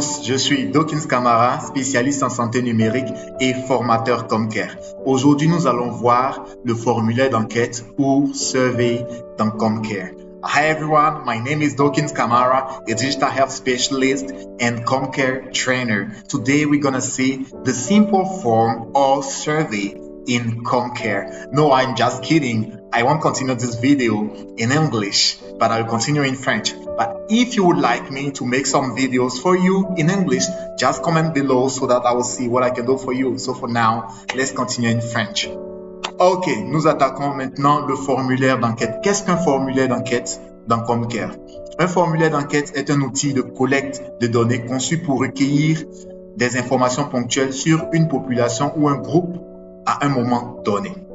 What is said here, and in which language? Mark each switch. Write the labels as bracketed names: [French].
[French] Je suis Dawkins Camara, spécialiste en santé numérique et formateur Comcare. Aujourd'hui, nous allons voir le formulaire d'enquête ou survey dans Comcare. [English] Hi everyone, my name is Dawkins Camara, a digital health specialist and Comcare trainer. Today we're going to see the simple form or survey in Comcare. No, I'm just kidding. I won't continue this video in English, but I'll continue in French. But if you would like me to make some videos for you in English, just comment below so that I will see what I can do for you. So for now, let's continue in French. [French] Ok, nous attaquons maintenant le formulaire d'enquête. Qu'est-ce qu'un formulaire d'enquête dans Comcare? Un formulaire d'enquête est un outil de collecte de données conçu pour recueillir des informations ponctuelles sur une population ou un groupe à un moment donné.